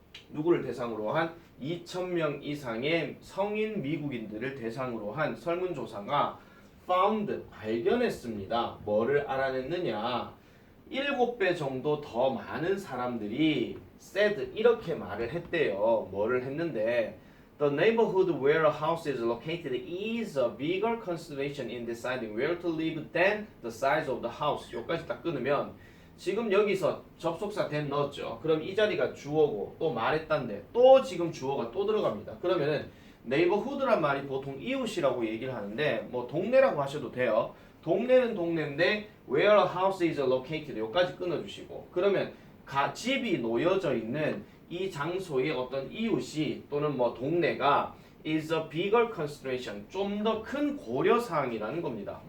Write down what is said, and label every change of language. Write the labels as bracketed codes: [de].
[ko] 누구를 대상으로 한 2,000명 이상의 성인 미국인들을 대상으로 한 설문조사가 found 발견했습니다. 뭐를 알아냈느냐? 7배 정도 더 많은 사람들이 said 이렇게 말을 했대요. 뭐를 했는데 [en] The neighborhood where a house is located is a bigger consideration in deciding where to live than the size of the house. [ko] 여기까지 딱 끊으면 지금 여기서 접속사 then 넣었죠. 그럼 이 자리가 주어고 또 말했단데 또 지금 주어가 또 들어갑니다. 그러면은 neighborhood란 말이 보통 이웃이라고 얘기를 하는데 뭐 동네라고 하셔도 돼요. 동네는 동네인데 [en] where a house is located [ko] 여기까지 끊어주시고 그러면 집이 놓여져 있는 이 장소의 어떤 이웃이 또는 뭐 동네가 [en] is a bigger consideration [ko] 좀 더 큰 고려 사항이라는 겁니다.